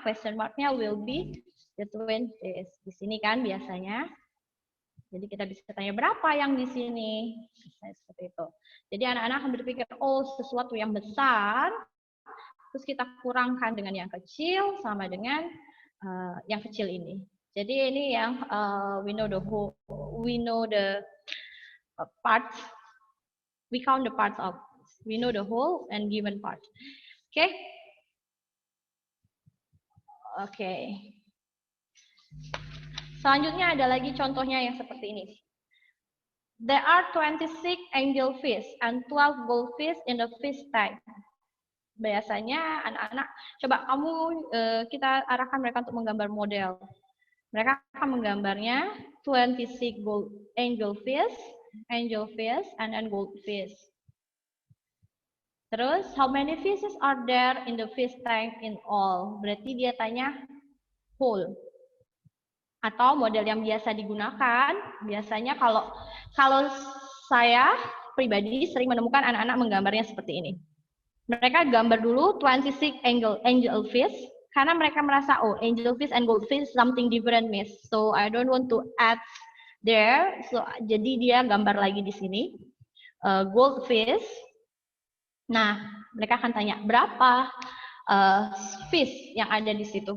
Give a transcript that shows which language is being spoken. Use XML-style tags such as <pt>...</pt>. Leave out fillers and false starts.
<en>Question mark-nya will be between this.</en> <id>Di sini kan biasanya. Jadi kita bisa tanya berapa yang di sini. Misalnya seperti itu. Jadi anak-anak akan berpikir, oh sesuatu yang besar, terus kita kurangkan dengan yang kecil sama dengan yang kecil ini. Jadi ini yang</id> <en>we know the parts, we count the parts of, we know the whole and given part. Oke?</en> <id>Oke. Selanjutnya ada lagi contohnya yang seperti ini.</id> <en>There are 26 angelfish and 12 goldfish in the fish tank.</en> <id>Biasanya anak-anak, coba kamu kita arahkan mereka untuk menggambar model. Mereka akan menggambarnya 26 angelfish,</id> <en>and then goldfish.</en> <id>Terus,</id> <en>how many fishes are there in the fish tank in all?</en> <id>Berarti dia tanya whole. Atau model yang biasa digunakan, biasanya kalau saya pribadi sering menemukan anak-anak menggambarnya seperti ini. Mereka gambar dulu 26 angelfish, karena mereka merasa, oh,</id> <en>angelfish and goldfish something different,</en> <id>miss.</id> <en>So, I don't want to add there.</en> <id>So, jadi dia gambar lagi di sini. Goldfish. Nah, mereka akan tanya, berapa fish yang ada di situ?</id>